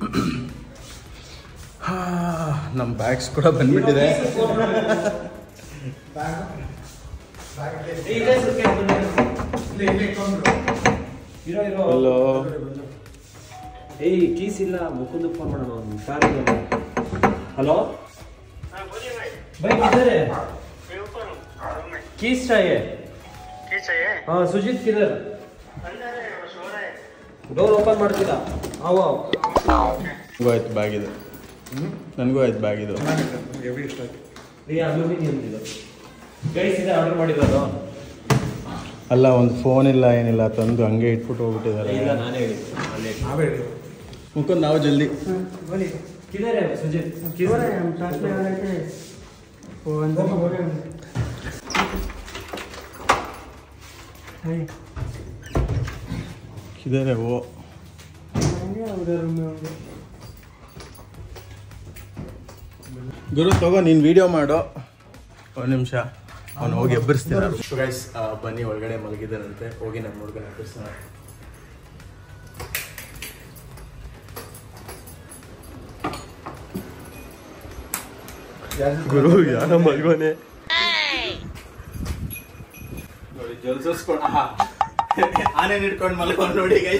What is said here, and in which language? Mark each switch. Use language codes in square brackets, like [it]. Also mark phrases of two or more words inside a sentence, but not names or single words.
[kn] ನಮ್ಮ ಬ್ಯಾಗ್ಸ್ ಕೂಡ ಬಂದ್ಬಿಟ್ಟಿದೆ. ಹಲೋ. ಏಯ್ ಕೀಸ್ ಇಲ್ಲ, ಮುಕುಂದ ಫೋನ್ ಮಾಡೋಣ. ಕಾರ್ ಇದೆ. [hi] ಹಲೋ भाई किधर है? कीस चाहिए? हाँ सुजीत किधर? [en] door open [kn] ಮಾಡ್ತೀರಾ? आओ ನನಗೂ ಆಯ್ತು ಬ್ಯಾಗ್ ಇದು. ನನಗೂ ಆಯ್ತು ಬ್ಯಾಗ್ ಇದು. ಈ ಅಲ್ಯೂಮಿನಿಯಂ ಇದು. ಗೈಸ್ ಇದೆ ಆರ್ಡರ್ ಮಾಡಿರೋದು. ಅಲ್ಲ, ಒಂದು ಫೋನ್ ಇಲ್ಲ ಏನಿಲ್ಲ, ತಂದು ಹಂಗೆ ಇಟ್ಬಿಟ್ಟು ಹೋಗ್ಬಿಟ್ಟಿದ್ದಾರೆ. ಇಲ್ಲ ನಾನೇ ಹೇಳಿದ್ದು. ಮುಖಂಡ್ ನಾವು ಜಲ್ದಿ. [hi] किधर है सुजीत? किधर है? हम साथ में आ रहे थे. वो अंदर हो गए. किधर है वो? उधर में होंगे. [kn] ಗುರು ತಗೋ, ನೀನು ವಿಡಿಯೋ ಮಾಡೋ. ಒಂದು ನಿಮಿಷ ಅವನು ಹೋಗಿ ಎಬ್ಬರಿಸ್ತೀನಿ. ಗೈಸ್ ಬನ್ನಿ, ಒಳಗಡೆ ಮಲಗಿದ್ದಾನಂತೆ. ಹೋಗಿ ನಮ್ಮ ಹುಡುಗನ ಎಬ್ಬರಿಸ್ತಾನೆ. ಗುರು ಯಾರ ಮಲ್ಗೋನೆ ನೋಡಿ, ಜಲ್ಸೋಸ್ಕೊಂಡು ಆನೇನ್ ಇಟ್ಕೊಂಡು ಮಲ್ಕೊಂಡು ನೋಡಿ ಗೈಸ್.